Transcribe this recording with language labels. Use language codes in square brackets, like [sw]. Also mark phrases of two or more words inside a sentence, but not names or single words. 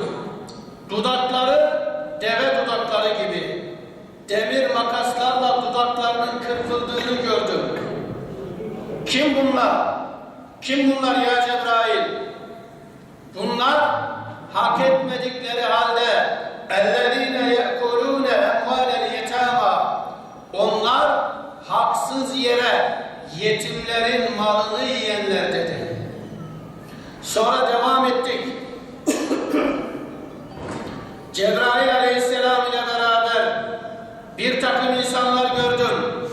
[tr] Dudakları deve dudakları gibi. Demir makaslarla dudaklarının kırpıldığını gördüm. Kim bunlar? Kim bunlar ya Cebrail? Bunlar hak etmedikleri halde [ar] اَلَّذ۪ينَ يَأْكُلُونَ اَمْوَالَ الْيَتَامَى [tr] onlar haksız yere yetimlerin malını yiyenler dedi. Sonra devam ettik. Cebrail aleyhisselam ile beraber bir takım insanlar gördüm.